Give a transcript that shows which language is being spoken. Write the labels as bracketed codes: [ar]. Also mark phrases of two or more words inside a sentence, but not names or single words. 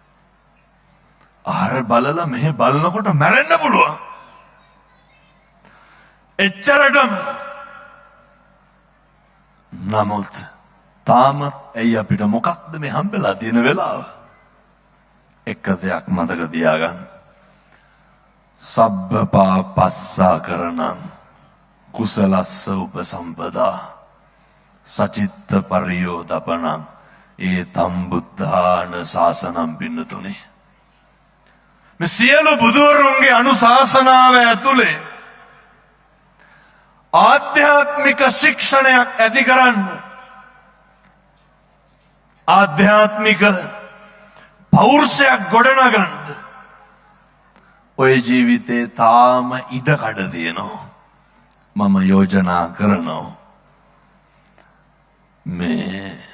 [si] ආහාර බලලා මෙහෙ බලනකොට මැරෙන්න පුළුවන් එච්චරටම නමුත් තාමත් ඇයි අපිට මොකක්ද මේ හම්බෙලා තියෙන වෙලාව එක දෙයක් මතක තියාගන්න [pi] සබ්බ පාපස්සා කරණං කුසලස්ස උපසම්පදා සචිත්ත පරියෝදපණං ඒතම් බුද්ධාන ශාසනම් [si] පින්නතුනේ මේ සියලු බුදුවරුන්ගේ අනුශාසනාව ඇතුලේ ආධ්‍යාත්මික ශික්ෂණයක් ඇති කරන්න ආධ්‍යාත්මික පෞරුෂයක් ගොඩනගන්න ඔය ජීවිතේ තාම ඉඩකඩ තියෙනවා මම යෝජනා කරනවා මේ